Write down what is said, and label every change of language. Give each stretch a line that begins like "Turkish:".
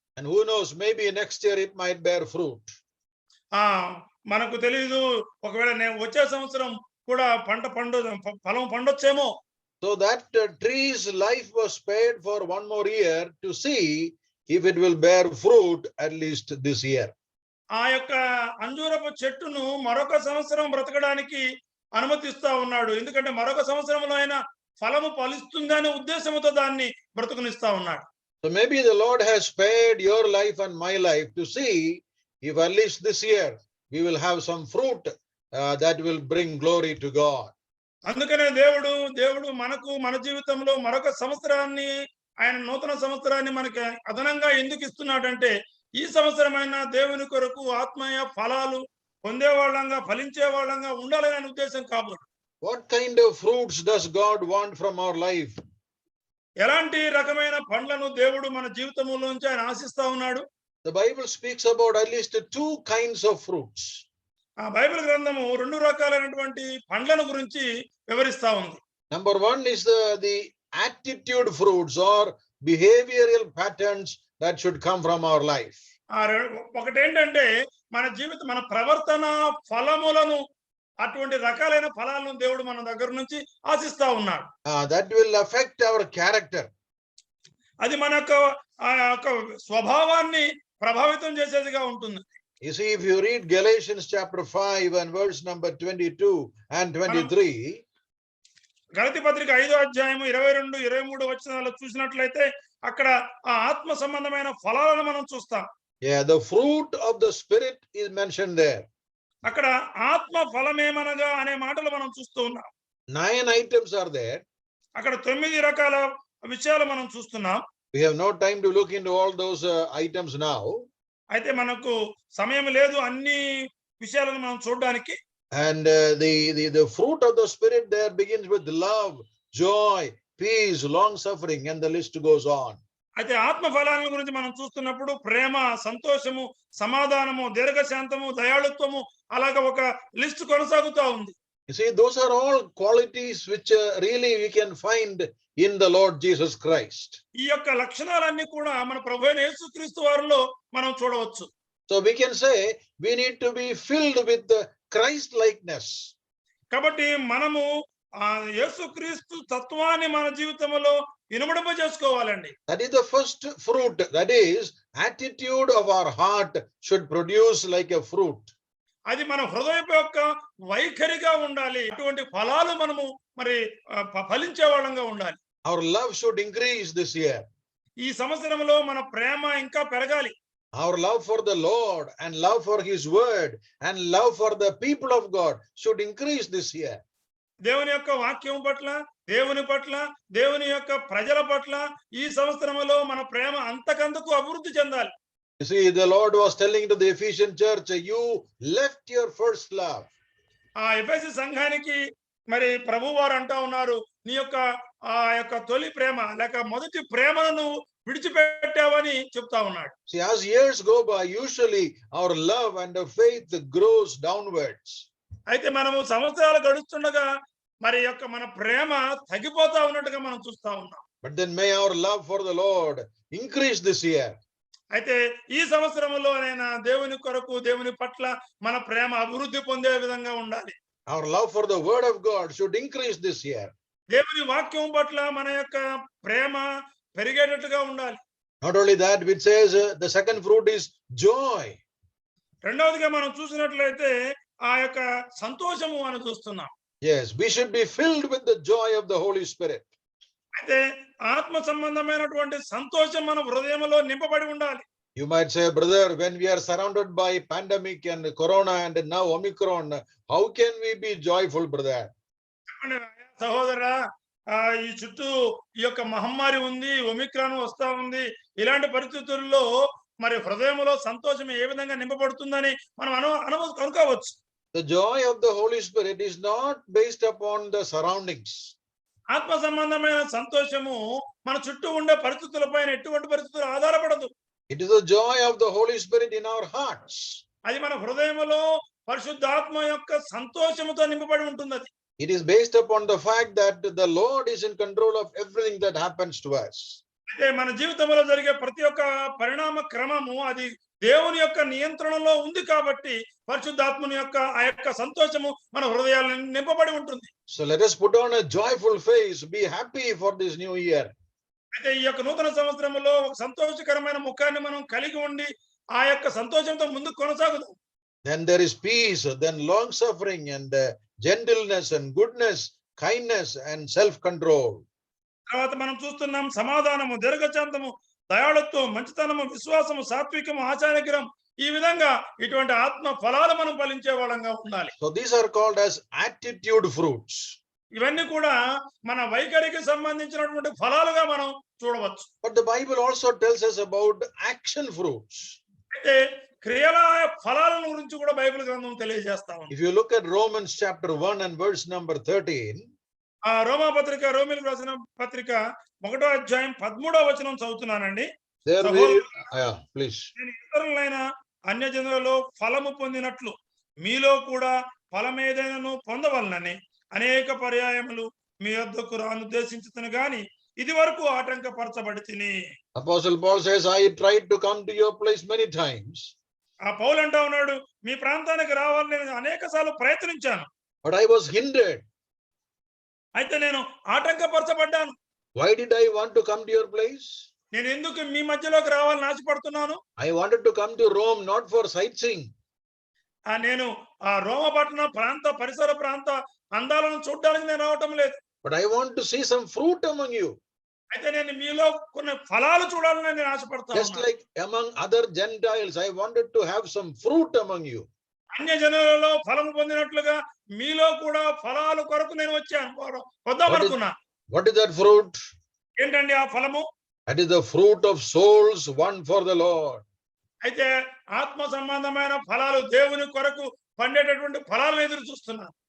English: And who knows, maybe next year it might bear fruit.
Telugu: మనకు తెలియదు, ఒకవేళ నేను వచ్చే సంవత్సరం కూడా ఫలం పండొచ్చేమో.
English: So that tree's life was spared for 1 more year to see if it will bear fruit at least this year.
Telugu: ఆ యొక్క అంజూరపు చెట్టును మరొక సంవత్సరం బ్రతకడానికి అనుమతిస్తా ఉన్నాడు, ఎందుకంటే మరొక సంవత్సరంలో అయినా ఫలము ఫలిస్తుందనే ఉద్దేశంతో దాన్ని బ్రతుకునిస్తా ఉన్నాడు.
English: So maybe the Lord has spared your life and my life to see if at least this year we will have some fruit that will bring glory to God.
Telugu: అందుకనే దేవుడు మన జీవితంలో మరొక సంవత్సరాన్ని, ఆయన నూతన సంవత్సరాన్ని మనకి అదనంగా ఎందుకు ఇస్తున్నాడంటే, ఈ సంవత్సరమైన దేవుని కొరకు ఆత్మీయ ఫలాలు పొందేవాళ్ళంగా ఫలించేవాళ్ళంగా ఉండాలనే ఉద్దేశం కాబట్టి.
English: What kind of fruits does God want from our life?
Telugu: ఎలాంటి రకమైన పండ్లను దేవుడు మన జీవితంలోంచి ఆయన ఆశిస్తా ఉన్నాడు?
English: The Bible speaks about at least 2 kinds of fruits.
Telugu: ఆ బైబిల్ గ్రంథము 2 రకాలైనటువంటి పండ్లను గురించి వివరిస్తా ఉంది.
English: Number 1 is the attitude fruits or behavioral patterns that should come from our life.
Telugu: ఒకటేంటంటే మన ప్రవర్తన ఫలములను, అటువంటి రకాలైన ఫలాలను దేవుడు మన దగ్గర నుంచి ఆశిస్తా ఉన్నాడు.
English: That will affect our character.
Telugu: అది మన యొక్క స్వభావాన్ని ప్రభావితం చేసేదిగా ఉంటుంది.
English: You see, if you read Galatians chapter 5 and verse number 22 and 23,
Telugu: గలతీ పత్రిక 5వ అధ్యాయము 22, 23 వచనాలు చూసినట్లయితే అక్కడ ఆ ఆత్మ సంబంధమైన ఫలాలను మనం చూస్తాం.
English: the fruit of the spirit is mentioned there.
Telugu: అక్కడ ఆత్మ ఫలమేమనగా అనే మాటలు మనం చూస్తూ ఉన్నాం.
English: 9 items are there.
Telugu: అక్కడ 9 రకాల విషయాలు మనం చూస్తున్నాం.
English: We have no time to look into all those items now.
Telugu: అయితే మనకు సమయం లేదు అన్ని విషయాలను మనం చూడడానికి.
English: And the fruit of the spirit there begins with love, joy, peace, long suffering, and the list goes on.
Telugu: అయితే ఆత్మ ఫలాల గురించి మనం చూస్తున్నప్పుడు ప్రేమ, సంతోషము, సమాధానము, దీర్ఘశాంతము, దయాళుత్వము, అలాగ ఒక లిస్ట్ కొనసాగుతూ ఉంది.
English: You see, those are all qualities which really we can find in the Lord Jesus Christ.
Telugu: ఈ యొక్క లక్షణాలన్నీ కూడా మన ప్రభువైన యేసుక్రీస్తు వారిలో మనం చూడవచ్చు.
English: So we can say we need to be filled with the Christ likeness.
Telugu: కాబట్టి మనము యేసుక్రీస్తు తత్వాన్ని మన జీవితంలో ఇనుమడింప చేసుకోవాలండి.
English: That is the first fruit. That is, attitude of our heart should produce like a fruit.
Telugu: అది మన హృదయపు యొక్క వైఖరిగా ఉండాలి. అటువంటి ఫలాలు మనము మరి ఫలించే వాళ్ళంగా ఉండాలి.
English: Our love should increase this year.
Telugu: ఈ సంవత్సరంలో మన ప్రేమ ఇంకా పెరగాలి.
English: Our love for the Lord and love for his word and love for the people of God should increase this year.
Telugu: దేవుని యొక్క వాక్యం పట్ల, దేవుని పట్ల, దేవుని యొక్క ప్రజల పట్ల ఈ సంవత్సరంలో మన ప్రేమ అంతకంతకు అభివృద్ధి చెందాలి.
English: You see, the Lord was telling to the Ephesian church, you left your first love.
Telugu: ఆ ఎఫెసు సంఘానికి మరి ప్రభువారు అంటా ఉన్నారు, నీ యొక్క ఆ యొక్క తొలి ప్రేమ లేక మొదటి ప్రేమను నువ్వు విడిచిపెట్టావని చెప్తా ఉన్నాడు.
English: See, as years go by, usually our love and our faith grows downwards.
Telugu: అయితే మనము సంవత్సరాలు గడుస్తుండగా మరి యొక్క మన ప్రేమ తగ్గిపోతా ఉన్నట్టుగా మనం చూస్తా ఉన్నాం.
English: But then may our love for the Lord increase this year.
Telugu: అయితే ఈ సంవత్సరంలోనైనా దేవుని కొరకు దేవుని పట్ల మన ప్రేమ అభివృద్ధి పొందే విధంగా ఉండాలి.
English: Our love for the word of God should increase this year.
Telugu: దేవుని వాక్యం పట్ల మన యొక్క ప్రేమ పెరిగేటట్టుగా ఉండాలి.
English: Not only that, it says the second fruit is joy.
Telugu: రెండవదిగా మనం చూసినట్లయితే ఆ యొక్క సంతోషము అని చూస్తున్నాం.
English: Yes, we should be filled with the joy of the Holy Spirit.
Telugu: అయితే ఆత్మ సంబంధమైనటువంటి సంతోషం మన హృదయంలో నింపబడి ఉండాలి.
English: You might say, brother, when we are surrounded by pandemic and corona and now Omicron, how can we be joyful, brother?
Telugu: సహోదరా, ఈ చుట్టూ ఈ యొక్క మహమ్మారి ఉంది, ఒమిక్రాన్ వస్తా ఉంది. ఇలాంటి పరిస్థితుల్లో మరి హృదయంలో సంతోషం ఏ విధంగా నింపబడుతుందని మనం అనుకోవచ్చు.
English: The joy of the Holy Spirit is not based upon the surroundings.
Telugu: ఆత్మ సంబంధమైన సంతోషము మన చుట్టూ ఉండే పరిస్థితుల పైన ఎటువంటి పరిస్థితులు ఆధారపడదు.
English: It is the joy of the Holy Spirit in our hearts.
Telugu: అది మన హృదయంలో పరిశుద్ధాత్మ యొక్క సంతోషముతో నింపబడి ఉంటుంది. అది
English: It is based upon the fact that the Lord is in control of everything that happens to us.
Telugu: అయితే మన జీవితంలో జరిగే ప్రతి ఒక్క పరిణామ క్రమము అది దేవుని యొక్క నియంత్రణలో ఉంది కాబట్టి పరిశుద్ధాత్మని యొక్క ఆ యొక్క సంతోషము మన హృదయాలను నింపబడి ఉంటుంది.
English: So let us put on a joyful face, be happy for this new year.
Telugu: అయితే ఈ యొక్క నూతన సంవత్సరంలో ఒక సంతోషకరమైన ముఖాన్ని మనం కలిగి ఉండి ఆ యొక్క సంతోషంతో ముందుకు కొనసాగుదాం.
English: Then there is peace, then long suffering and gentleness and goodness, kindness and self-control.
Telugu: తర్వాత మనం చూస్తున్నాం సమాధానము, దీర్ఘశాంతము, దయాళుత్వం, మంచితనము, విశ్వాసము, సాత్వికము, ఆచారగ్రహం. ఈ విధంగా ఇటువంటి ఆత్మ ఫలాలు మనం ఫలించే వాళ్ళంగా ఉండాలి.
English: So these are called as attitude fruits.
Telugu: ఇవన్నీ కూడా మన వైఖరికి సంబంధించినటువంటి ఫలాలుగా మనం చూడవచ్చు.
English: But the Bible also tells us about action fruits.
Telugu: అయితే క్రియల ఫలాల గురించి కూడా బైబిల్ గ్రంథం తెలియజేస్తా ఉంది.
English: If you look at Romans chapter 1 and verse number 13,
Telugu: ఆ రోమీయులకు రాసిన పత్రిక 1వ అధ్యాయం 13వ వచనం చదువుతున్నానండి.
English: there we, please.
Telugu: నేను ఇతరులైన అన్యజనులలో ఫలము పొందినట్లు మీలో కూడా ఫలమేదైనాను పొందవలనని అనేక పర్యాయములు మీ వద్దకు రానుద్దేశించుతును గాని ఇది వరకు ఆటంకపరచబడి తిని.
English: Apostle Paul says, I tried to come to your place many times.
Telugu: ఆ పౌలు అంటా ఉన్నాడు, మీ ప్రాంతానికి రావాలని నేను అనేక సార్లు ప్రయత్నించాను,
English: But I was hindered.
Telugu: అయితే నేను ఆటంకపరచబడ్డాను.
English: Why did I want to come to your place?
Telugu: నేను ఎందుకు మీ మధ్యలోకి రావాలని ఆశపడుతున్నాను?
English: I wanted to come to Rome not for sightseeing.
Telugu: నేను ఆ రోమపట్నం పరిసర ప్రాంత అందాలను చూడడానికి నేను రావటం లేదు.
English: But I want to see some fruit among you.
Telugu: అయితే నేను మీలో కొన్ని ఫలాలు చూడాలని నేను ఆశపడతాను.
English: Just like among other Gentiles, I wanted to have some fruit among you.
Telugu: అన్య జనులలో ఫలము పొందినట్లుగా మీలో కూడా ఫలాలు కొరకు నేను వచ్చాను, వద్దామనుకున్నా.
English: What is that fruit?
Telugu: ఏంటండి ఆ ఫలము?
English: That is the fruit of souls won for the Lord.
Telugu: అయితే ఆత్మ సంబంధమైన ఫలాలు, దేవుని కొరకు పండేటటువంటి ఫలాలను ఎదురు చూస్తున్నాను.